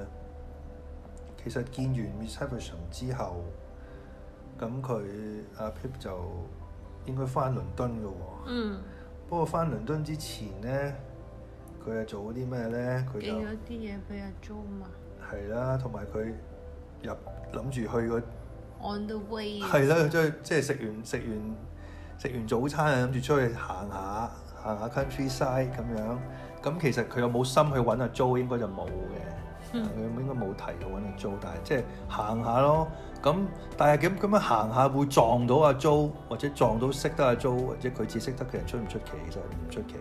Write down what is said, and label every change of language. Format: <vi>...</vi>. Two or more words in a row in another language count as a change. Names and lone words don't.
<yue>其實見完 Miss Havisham 之後，咁佢阿 Pip 就應該翻倫敦嘅喎。不過翻倫敦之前咧，佢係做咗啲咩咧？佢就寄咗啲嘢俾阿 Jo 嘛。係啦，同埋佢諗住去個</yue> <en>On the way。</en> <yue>係啦，即係食完早餐啊，諗住出去行下 countryside 咁樣。咁其實佢有冇心去揾阿 Jo 應該就冇嘅。佢應該冇提到揾阿 Jo，但係即係行下咯。但係咁樣行下會撞到阿 Jo，或者撞到識得阿 Jo，或者佢只識得嘅人出唔出奇？其實唔出奇。</yue>